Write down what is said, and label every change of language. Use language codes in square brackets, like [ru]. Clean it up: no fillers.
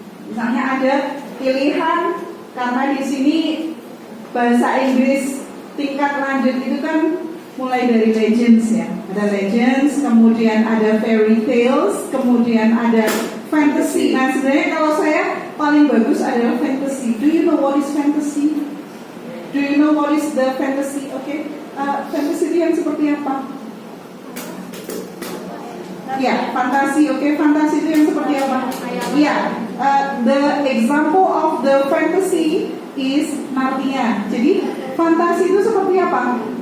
[id] Misalnya ada pilihan karena di sini bahasa Inggris tingkat lanjut itu kan mulai dari legends ya. Ada legends, kemudian ada fairy tales, kemudian ada fantasy. Nah sebenarnya kalau saya paling bagus adalah fantasy. [en] Do you know what is fantasy? Do you know what is the fantasy? [id] Okay, fantasy itu yang seperti apa? Ya, fantasi. Oke, fantasi itu yang seperti apa? [en] Ya, the example of the fantasy is Narnia. [id] Jadi fantasi itu seperti apa?